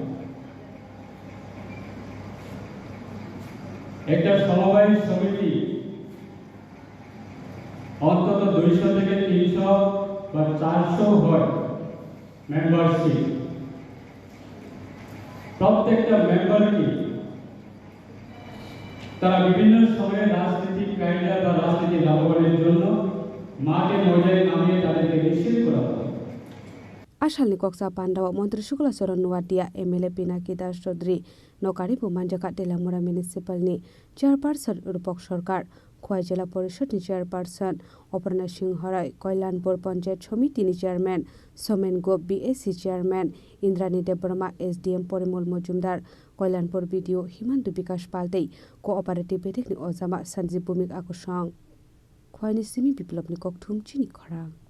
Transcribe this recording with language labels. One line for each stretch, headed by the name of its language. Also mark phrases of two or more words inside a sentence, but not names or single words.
Bangla: একটা সমবায় সমিতি অন্তত 200 থেকে 300 বা 400 হয় মেম্বারশিপ। প্রত্যেকটা মেম্বারকে তারা বিভিন্ন সময়ে রাজনৈতিক কায়দা বা রাজনীতি লাভবানের জন্য মাঠে ময়দানে নামিয়ে তাদেরকে নিষেধ করা হয়।
Kok Borok: आसालनि कक्सा पान्डाव मन्त्री शुक्लाचरण नुवाटिया एमएलए पिनाकी दास चौधरी नौकारि बुमानजाका तेलामुरा म्युनिसिपालनि चेयरपार्सन रूपक सरकार खोवाई जिला परिषदनि चेयरपार्सन अपर्णा सिंह हराय कल्याणपुर पंचायत समितिनि चेयरमैन सोमेन गोप बीएससी चेयरमैन इंद्रानी देवबर्मा एसडीएम परिमल मजुमदार कल्याणपुर बीडीओ हिमांतु विकास पाल्दै कोअपारेटिभ बेडेकनि अजामा सञ्जीव भूमिक आकुसं खोवाईनि सिमी बिप्लबनि ककथुम चिनि खरां